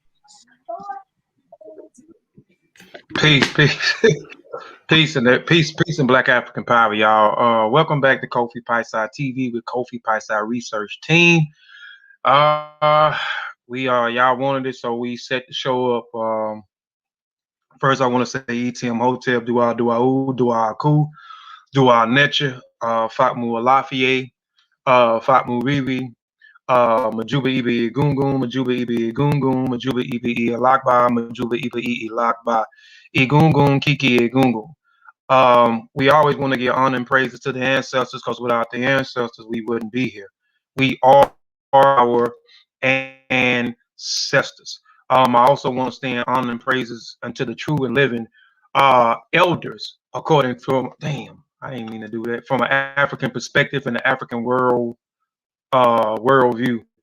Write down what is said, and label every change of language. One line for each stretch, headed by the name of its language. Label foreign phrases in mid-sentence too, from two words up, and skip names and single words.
English: Peace and Black African power, y'all. Welcome back to Kofi Piesie TV with Kofi Piesie Research Team. Y'all wanted it, so we set the show up. First, I want to say ETM Hotel, Dua Aku, Dua Netcha, Fatmu Alafie, Fatmu Rivi, Majuba Ibi Gungun, Majuba Ibi Gungun, Majuba Ibi Alakba, Majuba Ibi Alakba, Egungun, Kiki Egungun. We always want to give honor and praises to the ancestors, because without the ancestors, we wouldn't be here. We are our ancestors. I also want to stand honor and praises unto the true and living elders, according to, I didn't mean to do that, from an African perspective and the African worldview.